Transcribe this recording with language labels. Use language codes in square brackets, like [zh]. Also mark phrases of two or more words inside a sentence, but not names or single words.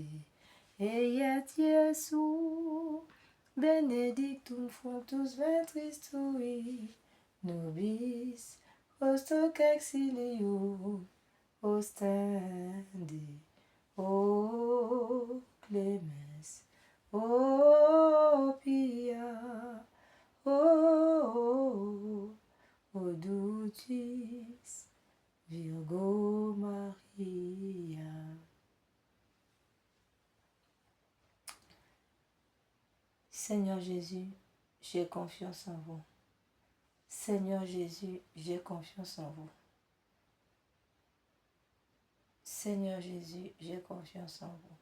[la] Eiet Iesu, benedictum fructus ventris tui, nobis post hoc exilium ostende. O clemens, o pia, o ducis Virgo Maria. [fr] Seigneur Jésus, j'ai confiance en vous. Seigneur Jésus, j'ai confiance en vous. Seigneur Jésus, j'ai confiance en vous.